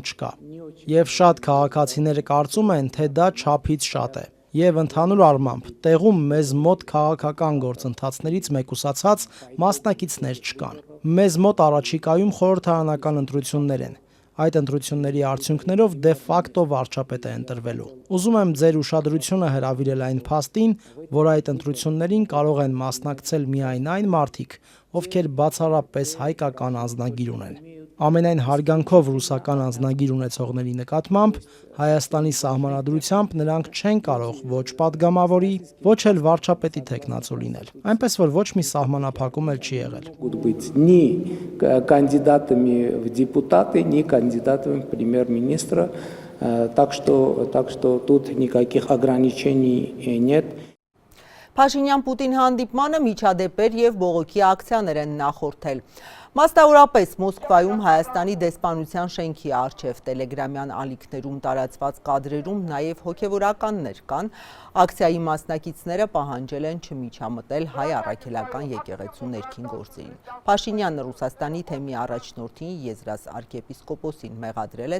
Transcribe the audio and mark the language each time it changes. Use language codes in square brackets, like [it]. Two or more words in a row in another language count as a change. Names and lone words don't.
[hy] չկա։ Եվ շատ քաղաքացիներ կարծում են, թե դա չափից շատ է։ Եվ ընդհանուր առմամբ տեղում մեզ մոտ քաղաքական գործընթացներից մեկուսացած մասնակիցներ չկան։ Մեզ մոտ առաջիկայում խորհրդարանական ընտրություններ են։ Այդ ընտրությունների արդյունքներով դե ֆակտո վարչապետ է ընտրվելու։ Ուզում եմ ձեր ուշադրությունը հրավիրել այն փաստին, որ այդ ընտրություններին կարող են մասնակցել միայն այն մարդիկ, ովքեր բացառապես հայկական անձնագիր ունեն։ Ամենայն հարգանքով ռուսական անձնագիր ունեցողների նկատմամբ Հայաստանի սահմանադրությամբ նրանք չեն կարող ոչ падգամավորի, ոչ էլ վարչապետի թեկնածու լինել։ Այնպես որ ոչ մի սահմանափակում էլ չի եղել։ [ru] Могут быть ни кандидатами в депутаты, ни кандидатами в премьер-министра, так что тут никаких ограничений нет. [hy] Փաշինյան-Պուտին հանդիպմանը միջադեպեր եւ բողոքի ակցիաներ են նախորդել։ Մասնավորապես Մոսկվայում Հայաստանի դեսպանության շենքի առջև տելեգրամյան ալիքներում տարածված կադրերում նաև հոգևորականներ կան։ Ակցիայի մասնակիցները պահանջել են չմիջամտել հայ առաքելական եկեղեցու ներքին գործերին։ Փաշինյանը Ռուսաստանի թեմի առաջնորդին Եզրաս arczepiskopos-ին մեղադրել է